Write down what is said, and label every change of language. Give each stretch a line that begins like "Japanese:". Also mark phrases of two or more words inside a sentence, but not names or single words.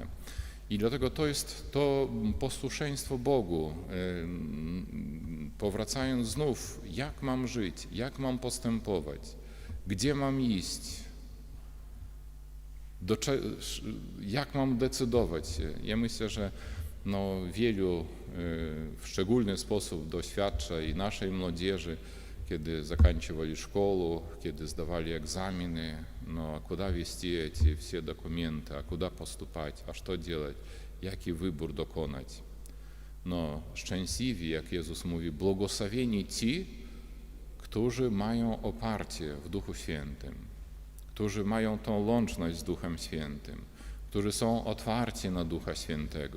Polish: I dlatego to jest to posłuszeństwo Bogu, powracając znów, jak mam żyć, jak mam postępować, gdzie mam iść, jak mam decydować. Ja myślę, że wielu w szczególny sposób doświadcza i naszej młodzieży, kiedy заканчивали szkołę, kiedy zdawali egzaminy, a
Russian: куда вести эти все документы, a куда поступать, a что делать,
Polish: jaki wybór dokonać. Szczęśliwi, jak Jezus mówi, błogosławieni ci, którzy mają oparcie w Duchu Świętym, którzy mają tą łączność z Duchem Świętym, którzy są otwarci na Ducha Świętego.